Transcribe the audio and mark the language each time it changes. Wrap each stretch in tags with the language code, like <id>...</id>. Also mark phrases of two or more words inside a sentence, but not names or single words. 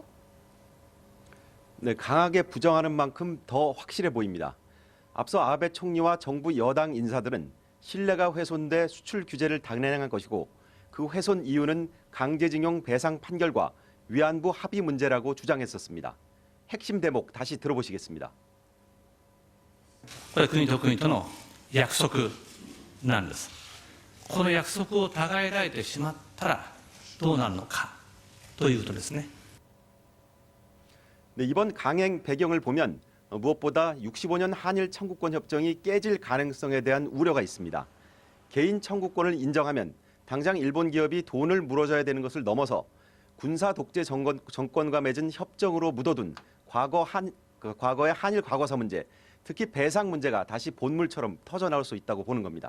<ko>네, 강하게 부정하는 만큼 더 확실해 보입니다. 앞서 아베 총리와 정부 여당 인사들은 신뢰가 훼손돼 수출 규제를 단행한 것이고 그 훼손 이유는 강제징용 배상 판결과 위안부 합의 문제라고 주장했었습니다. 핵심 대목 다시 들어보시겠습니다.</ko> <ja>これは国と国との約束なんです。この約束を違えられてしまったらどうなるのかということですね。</ja> <ko>네, 이번 강행 배경을 보면 무엇보다 65년 한일 청구권 협정이 깨질 가능성에 대한 우려가 있습니다. 개인 청구권을 인정하면 당장 일본 기업이 돈을 물어줘야 되는 것을 넘어서 군사 독재 정권과 맺은 협정으로 묻어둔 과거의 한일 과거사 문제, 특히 배상 문제가 다시 본물처럼 터져나올 수 있다고 보는 겁니다.</ko>